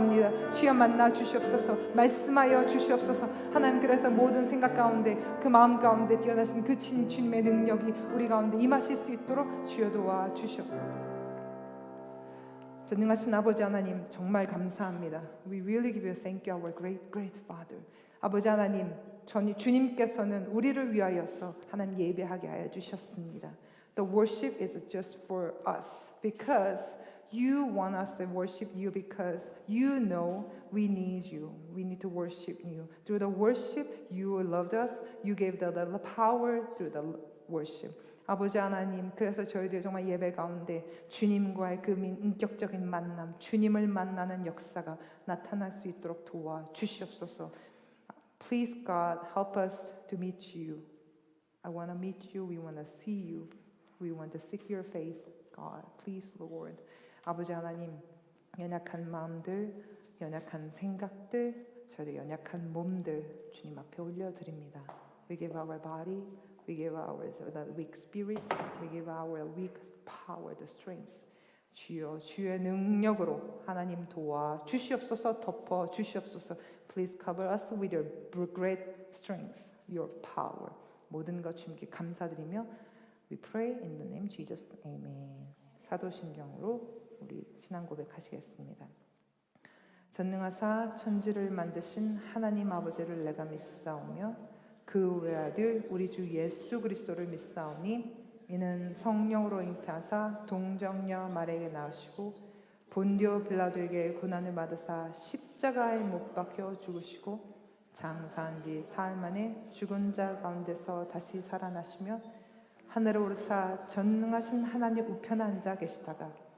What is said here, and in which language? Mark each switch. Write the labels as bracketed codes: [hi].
[ko] 주여 만나 주시옵소서. 말씀하여 주시옵소서. 하나님, 그래서 모든 생각 가운데, 그 마음 가운데 뛰어나신 그 주님의 능력이 우리 가운데 임하실 수 있도록 주여 도와 주시옵소서. 전능하신 아버지 하나님, 정말 감사합니다. [en] We really give you thank you, our great Father. [ko] 아버지 하나님, 주님께서는 우리를 위하여서 하나님 예배하게 하여 주셨습니다. [en] The worship is just for us because you want us to worship you, because you know we need you. We need to worship you. Through the worship, you loved us. You gave the power through the worship. [ko] 아버지 하나님, 그래서 저희들 정말 예배 가운데 주님과의 그 인격적인 만남, 주님을 만나는 역사가 나타날 수 있도록 도와주시옵소서. [en] Please God, help us to meet you. I want to meet you. We want to see you. We want to seek your face, God. Please, Lord. [ko] 아버지 하나님, 연약한 마음들, 연약한 생각들, 저희 연약한 몸들 주님 앞에 올려드립니다. [en] We give our body, we give our weak spirit, we give our weak power, the strength. [ko] 주여, 주의 능력으로 하나님 도와주시옵소서. 덮어주시옵소서. [en] Please cover us with your great strength, your power. [ko] 모든 것 주님께 감사드리며 [en] We pray in the name of Jesus. Amen. [ko] 사도신경으로 우리 신앙 고백하시겠습니다. 전능하사 천지를 만드신 하나님 아버지를 내가 믿사오며 그 외아들 우리 주 예수 그리스도를 믿사오니 이는 성령으로 잉태하사 동정녀 마리아에게 낳으시고 본디오 빌라도에게 고난을 받으사 십자가에 못 박혀 죽으시고 장사한 지 사흘 만에 죽은 자 가운데서 다시 살아나시며 하늘에 오르사 전능하신 하나님 우편에 앉아 계시다가